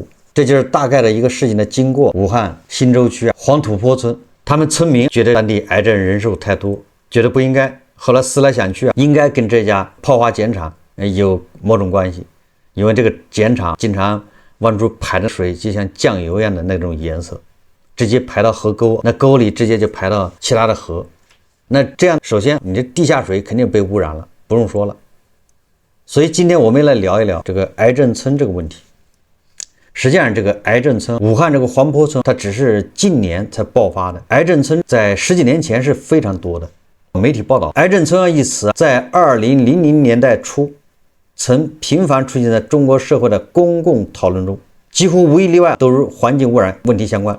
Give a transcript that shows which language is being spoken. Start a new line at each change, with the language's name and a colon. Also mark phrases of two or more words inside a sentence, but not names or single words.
Chinese: 這就是大概的一個事情的經過。武漢新洲區黃土坡村，他們村民覺得當地癌症人數太多，覺得不應該，後來思來想去應該跟這家泡花鹼廠有某種關係，因為這個鹼廠經常往出排的水就像醬油一樣的那種顏色，直接排到河溝，那溝裡直接就排到其他的河。那這樣，首先你这地下水肯定被污染了，不用說了。所以今天我们来聊一聊这个癌症村这个问题。實際上，這個癌症村，武漢這個黃坡村，它只是近年才爆發的。癌症村在10幾年前是非常多的。媒體報道，癌症村一詞在2000年代初曾頻繁出現在中國社會的公共討論中，幾乎無一例外都與環境污染問題相關。